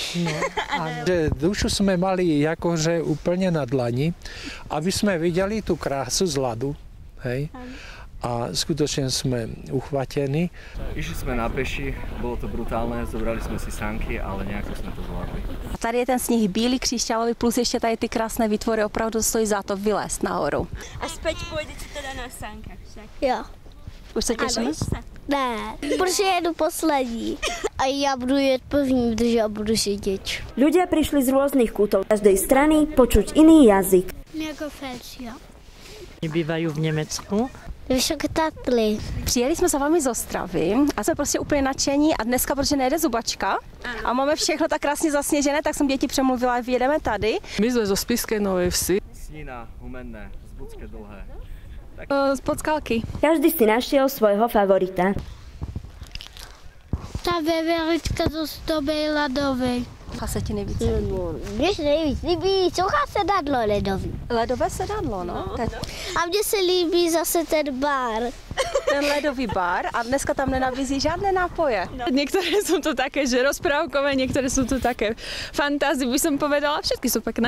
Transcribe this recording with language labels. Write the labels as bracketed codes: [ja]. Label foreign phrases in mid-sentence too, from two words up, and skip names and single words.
[sk] No, dušu sme mali akože úplne na dlani, aby sme videli tú krásu z ľadu, hej? A skutočne sme uchvatení. Išli sme na peši, bolo to brutálne, zobrali sme si sanky, ale nejako sme to zvládli. [cs] Tady je ten sníh bílý, křišťalový, plus ještě tady ty krásné výtvory, opravdu stojí za to vylézt nahoru. [sk] A späť pôjdete teda na sánkach však? [cs] Jo. Už se těšíš? Ne, protože jedu poslední. A já budu jet první, protože já budu sedět. [sk] Ľudia prišli z rôznych kútov každej strany počuť iný jazyk. [cs] Jako Felsia. [sk] Bývajú v Nemecku. Vysoké Tatry. [cs] Přijeli jsme za vámi z Ostravy a jsme prostě úplně nadšení a dneska, protože nejde zubačka a máme všechno tak krásně zasněžené, tak jsem děti přemluvila a vyjedeme tady. [sk] My sme zo Spišskej Novej Vsi. Snína, Humenné, Zbudské Dlhé. Z Podskalky. Každý si našiel svojho favorita. Ta veverička zo zdobej ledovej. [cs] A se ti nejvíc líbí? Mně se nejvíc líbí suchá sedadlo ledový. Ledové sedadlo, no. A mně se líbí zase ten bar. Ten ledový bar a dneska tam nenabízí žádné nápoje. No. [sk] Niektoré sú to také, že rozprávkové, niektoré sú to také fantázie, by som povedala, všetky sú pekné.